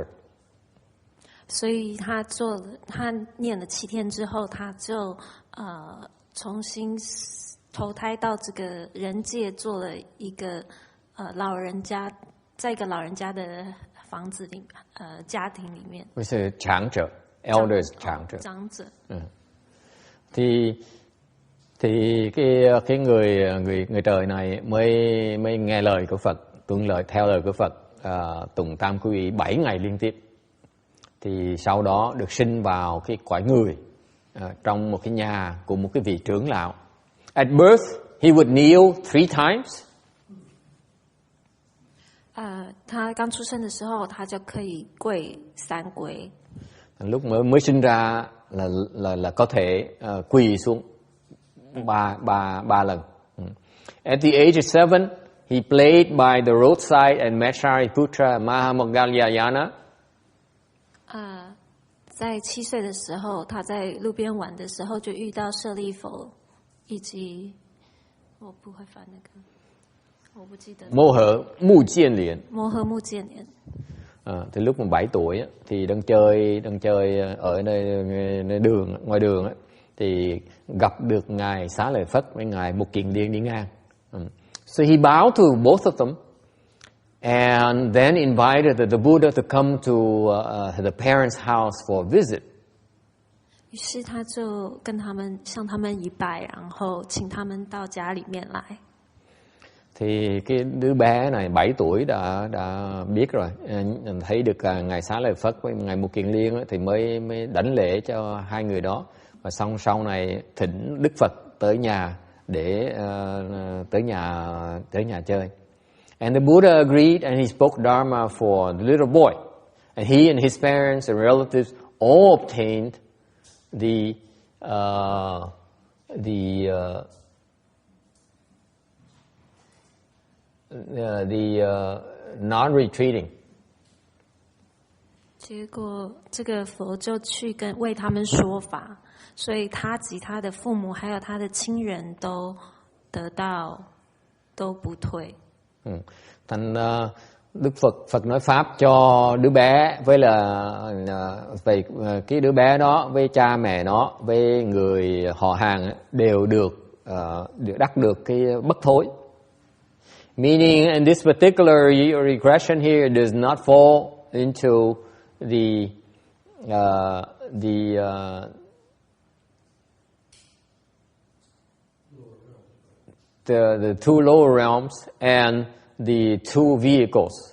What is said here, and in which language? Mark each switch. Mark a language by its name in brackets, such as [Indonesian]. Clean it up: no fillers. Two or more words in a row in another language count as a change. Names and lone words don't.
[Chinese] 所以他念了7天之后，他就重新投胎到这个人界，做了一个老人家，在一个老人家的房子里，家庭里面。是长者 ，elders 长者。长者。 [Vietnamese] Thì cái người trời này mới nghe lời của Phật, theo lời của Phật, tụng tam quy y 7 ngày liên tiếp. Thì sau đó được sinh vào cái cõi người trong một cái nhà của một cái vị trưởng lão. [English] At birth, he would kneel 3 times. [Chinese] 他刚出生的时候，他就可以跪3跪。 [Vietnamese] Lúc mới sinh ra là có thể quỳ xuống ba lần. [English] At the age of 7, he played by the roadside and met Shariputra Mahamoggallana. [Chinese] 在7岁的时候，他在路边玩的时候就遇到舍利弗，以及我不会翻那个，我不记得。摩诃目犍連。摩诃目犍連。 [Vietnamese] Thì lúc mà 7 tuổi thì đang chơi ở ngoài đường thì gặp được ngài Xá Lợi Phất với ngài Mục Kiền Liên đi ngang. [English] So he bowed to both of them. And then invited the Buddha to come to the parents' house for a visit. [Chinese] 于是他就跟他们向他们一拜，然后请他们到家里面来。 [Vietnamese] Thì cái đứa bé này 7 tuổi đã biết rồi, thấy được ngài Xá Lợi Phất với ngài Mục Kiền Liên thì mới đảnh lễ cho hai người đó, và xong sau này thỉnh Đức Phật tới nhà để tới nhà chơi. [English] And the Buddha agreed, and he spoke Dharma for the little boy. And he and his parents and relatives all obtained the non-retreating. [Chinese] 结果这个佛就去为他们说法，所以他及他的父母还有他的亲人都得到都不退。 [Vietnamese] Thành Đức Phật nói pháp cho đứa bé với về cái đứa bé đó với cha mẹ nó với người họ hàng đều đắc được cái bất thối. [English] Meaning in this particular regression here, it does not fall into the two lower realms and the two vehicles.